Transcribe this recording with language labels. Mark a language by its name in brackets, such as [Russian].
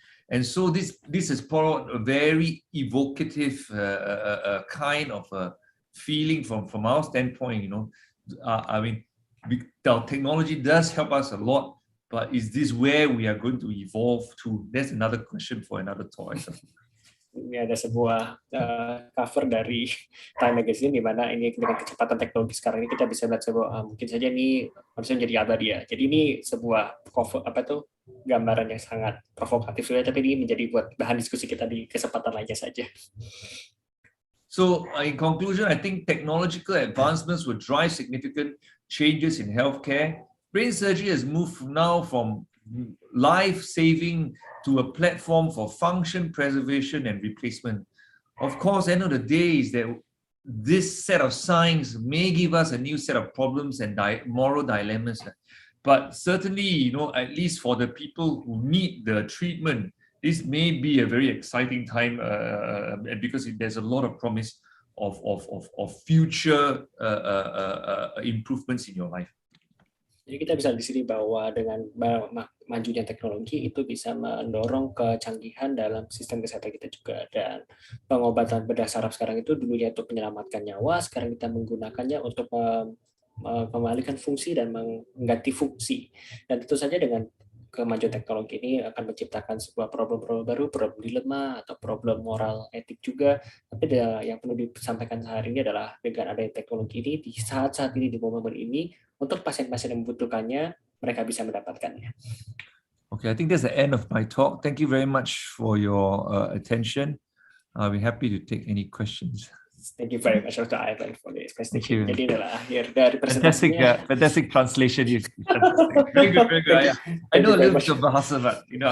[English] And so this has brought a very evocative kind of feeling from our standpoint. I mean, our technology does help us a lot. But is this where we are going to evolve to? That's another question for another talk. [Indonesian] Ini ada sebuah cover dari Time Magazine, di mana ini dengan kecepatan teknologi sekarang ini kita bisa lihat sebuah mungkin saja ini manusia menjadi abadi ya. Jadi ini sebuah gambaran yang sangat provokatif, tapi ini menjadi buat bahan diskusi kita di kesempatan lainnya saja. [English] So in conclusion, I think technological advancements will drive significant changes in healthcare. Brain surgery has moved now from life-saving to a platform for function preservation and replacement. Of course, end of the day is that this set of science may give us a new set of problems and moral dilemmas. But certainly, at least for the people who need the treatment, this may be a very exciting time because there's a lot of promise of future improvements in your life. [Indonesian] Jadi kita bisa di sini bahwa dengan majunya teknologi itu bisa mendorong kecanggihan dalam sistem kesehatan kita juga, dan pengobatan bedah saraf sekarang itu dulunya untuk menyelamatkan nyawa, sekarang kita menggunakannya untuk memulihkan fungsi dan mengganti fungsi. Dan tentu saja dengan kemajuan teknologi ini akan menciptakan sebuah problem-problem baru, problem dilema atau problem moral etik juga. Tapi yang perlu disampaikan hari ini adalah dengan adanya teknologi ini di saat-saat ini, di momen ini, untuk pasien-pasien yang membutuhkannya, mereka bisa mendapatkannya. [English] Okay, I think that's the end of my talk. Thank you very much for your attention. I'll be happy to take any questions. Thank you very much, Dr. Ivan, for this presentation. [Indonesian] Jadi adalah akhir dari presentasinya. [English] Fantastic translation. Very good, very good. I know a little bit of Bahasa, but